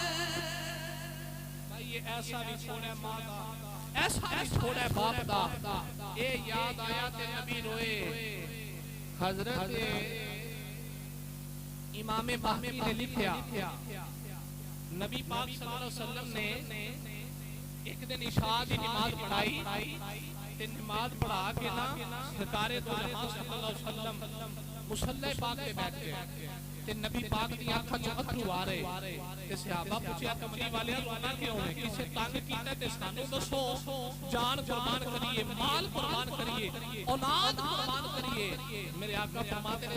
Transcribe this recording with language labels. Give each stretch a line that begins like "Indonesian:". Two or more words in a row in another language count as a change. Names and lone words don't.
Punjabi: بھائی یہ ایسا وی چھوڑا ماں دا ایسا وی چھوڑا باپ دا اے یاد آیا تے نبی روئے حضرت امام مہدی نے لکھیا نبی پاک
Arabic: صلى الله عليه وسلم
Punjabi: نے اک دن عشاء دی نماز پڑھائی تے نماز پڑھا کے نا سرکارِ دو جہاں
Arabic: صلى الله عليه وسلم
Punjabi: مصلّے پاک پے بیٹھ گئے تے نبی پاک دی اکھاں چ اتھرو آ رہے تے صحابہ پچھیا کملی والے رونا کیوں ہے کسے تنگ کیتا تے سانوں دسو جان قربان کریے مال قربان کریے اولاد قربان کریے میرے آقا فرماندے نے